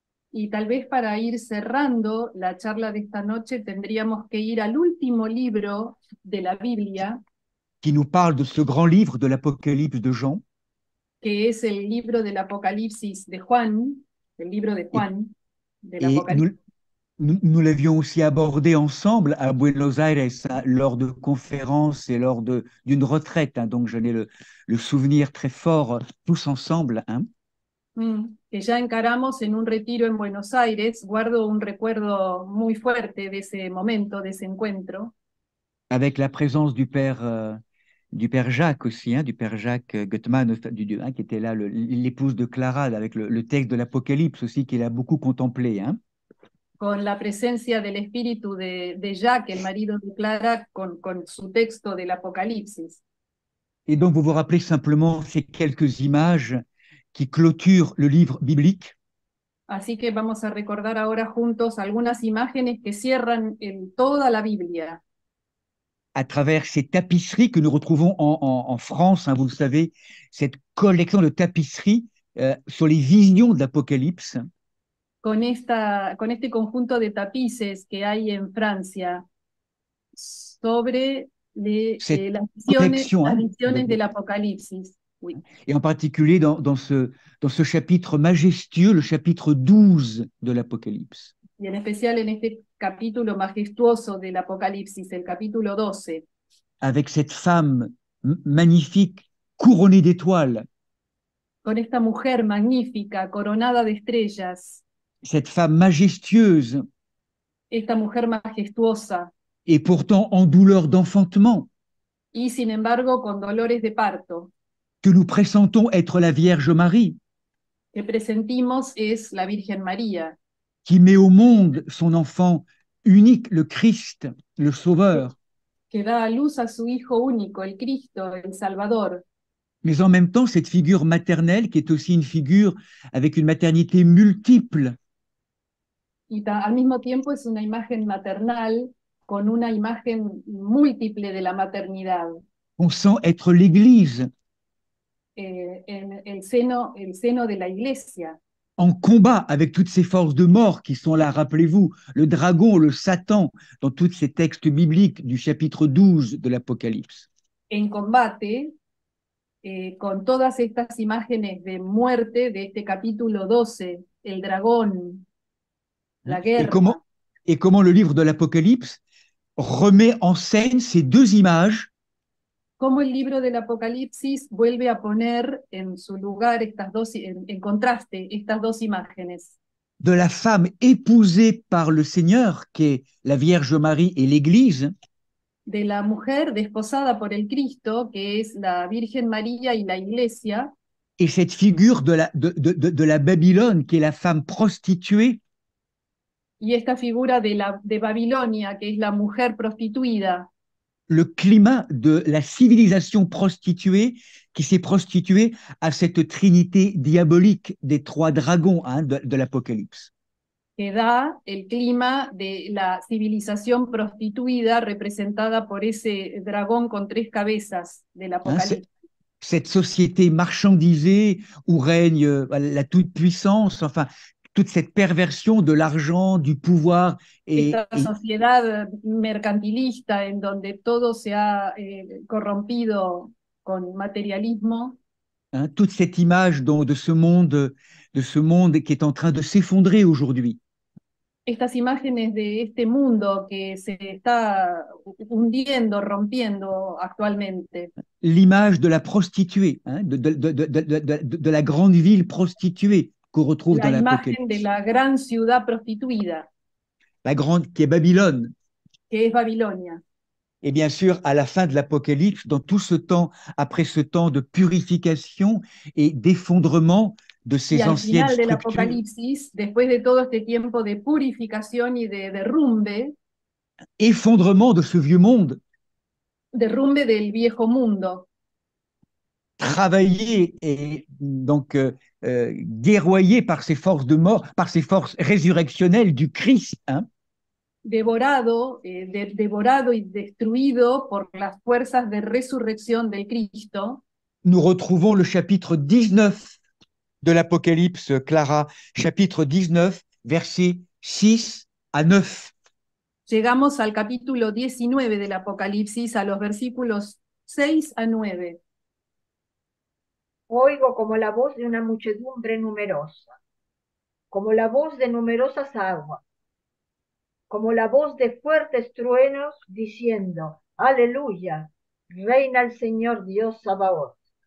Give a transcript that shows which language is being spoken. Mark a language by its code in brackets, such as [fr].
[es] Y tal vez para ir cerrando la charla de esta noche tendríamos que ir al último libro de la Biblia, [fr] qui nous parle de ce grand livre de l'Apocalypse de Jean. [es] que es el libro del Apocalipsis de Juan, el libro de Juan, del [fr] Et [es] Apocalipsis. [fr] nous l'avions aussi abordé ensemble à Buenos Aires hein, lors de conférences et lors d'une retraite. Hein, donc, j'en ai le souvenir très fort tous ensemble. Hein. [es] Que ya encaramos en un retiro en Buenos Aires. Guardo un recuerdo muy fuerte de ese momento, de ese encuentro. [fr] Avec la présence du père Jacques aussi, hein, du père Jacques Guttmann, hein, qui était là, l'épouse de Clara, avec le texte de l'Apocalypse aussi, qu'il a beaucoup contemplé. Hein. [es] Con la presencia del espíritu de Jacques, el marido de Clara, con su texto del Apocalipsis. [fr] Et donc, vous vous rappelez simplement ces quelques images qui clôturent le livre biblique. [es] Así que vamos a recordar ahora juntos algunas imágenes que cierran toda la Biblia. [fr] À travers ces tapisseries que nous retrouvons en France, hein, vous le savez, cette collection de tapisseries sur les visions de l'Apocalypse. [es] Con este conjunto de tapices que hay en Francia sobre las visiones del Apocalipsis. [fr] Oui. Et en particulier dans ce chapitre majestueux, le chapitre 12 de l'Apocalypse. [es] Y en especial en este capítulo majestuoso del Apocalipsis, el capítulo 12. [fr] Avec cette femme magnifique, couronnée d'étoiles. [es] Con esta mujer magnífica, coronada de estrellas. [fr] Cette femme majestueuse. [es] Esta mujer majestuosa. [fr] Et pourtant en douleur d'enfantement. [es] Y sin embargo con dolores de parto. [fr] Que nous pressentons être la Vierge Marie. [es] Que presentimos es la Virgen María. [fr] Qui met au monde son enfant unique, le Christ, le Sauveur. [es] Que da a luz a su Hijo único, el Cristo, el Salvador. [fr] Mais en même temps, cette figure maternelle qui est aussi une figure avec une maternité multiple. [es] Y al mismo tiempo es una imagen maternal con una imagen múltiple de la maternidad. [fr] On sent être l'Église. [es] En el seno de la Iglesia. [fr] En combat avec toutes ces forces de mort qui sont là, rappelez-vous, le dragon, le Satan, dans tous ces textes bibliques du chapitre 12 de l'Apocalypse. [es] En combate con todas estas imágenes de muerte de este capítulo 12, el dragón, la guerra. [fr] Et comment le livre de l'Apocalypse remet en scène ces deux images. [es] Cómo el libro del Apocalipsis vuelve a poner en su lugar en contraste estas dos imágenes. [fr] De la femme épousée par le Seigneur, qui est la Vierge Marie et l'Église. [es] De la mujer desposada por el Cristo, que es la Virgen María y la Iglesia. [fr] Et cette figure de la Babylone, qui est la femme prostituée. [es] Y esta figura de Babilonia, que es la mujer prostituida. [fr] Le climat de la civilisation prostituée qui s'est prostituée à cette trinité diabolique des trois dragons hein, de l'Apocalypse. [es] Que da el clima de la civilización prostituida representada por ese dragón con tres cabezas del Apocalipsis. [fr] Cette société marchandisée où règne la toute-puissance, enfin, toute cette perversion de l'argent, du pouvoir. [es] Esta sociedad mercantilista en donde todo se ha corrompido con materialismo. [fr] Hein, toute cette image de ce monde qui est en train de s'effondrer aujourd'hui. [es] Estas imágenes de este mundo que se está hundiendo, rompiendo actualmente. [fr] L'image de la prostituée, hein, de la grande ville prostituée qu'on retrouve dans l'Apocalypse. [es] La imagen de la gran ciudad prostituida. [fr] La grande qui est Babylone. [es] Que es Babilonia. [fr] Et bien sûr, à la fin de l'Apocalypse, dans tout ce temps, après ce temps de purification et d'effondrement de ces anciennes structures. [es] Apocalipsis, después de todo este tiempo de purificación y de derrumbe. [fr] Effondrement de ce vieux monde. [es] Derrumbe del viejo mundo. [fr] Travaillé et donc guerroyé par ces forces de mort, par ces forces résurrectionnelles du Christ. Hein. [es] Devorado y destruido por las fuerzas de resurrección del Cristo. [fr] Nous retrouvons le chapitre 19 de l'Apocalypse, Clara, chapitre 19, versets 6 à 9. [es] Llegamos al capítulo 19 del Apocalipsis, a los versículos 6 a 9. Oigo como la voz de una muchedumbre numerosa, como la voz de numerosas aguas, como la voz de fuertes truenos diciendo, Aleluya, reina el Señor Dios Sabaoth.